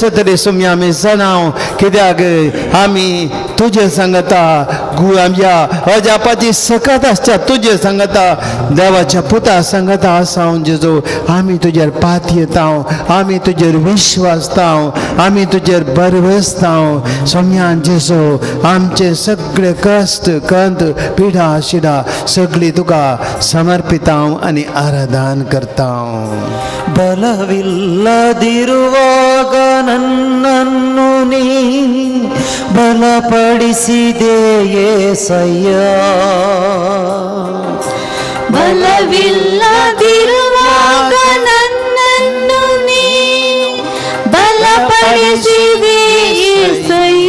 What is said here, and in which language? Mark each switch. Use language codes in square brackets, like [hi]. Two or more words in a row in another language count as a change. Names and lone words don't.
[kok] जातली सौम्या आमी जाणाव कित्याक आमी तुजे सांगता आमच्या अजापाची सकत आसता तुजे सांगता देवाच्या पुता सांगता आसा हांव जेजू आमी तुजेर पातयेता आमी तुजेर विश्वासता आमी तुजेर बरवेसता सौम्या जेजू आमचे सगळे कश्ट कंत पिडा शिडा सगळी तुका समर्पिता आनी आराधन करता [kn] ಬಲವಿಲ್ಲದಿರುವಾಗ ನನ್ನನ್ನು ನೀ ಬಲಪಡಿಸಿದೆ ಏಸಯ್ಯ ಬಲವಿಲ್ಲದಿರುವಾಗ ನನ್ನನ್ನು ನೀ ಬಲಪಡಿಸಿದೆ ಏಸಯ್ಯ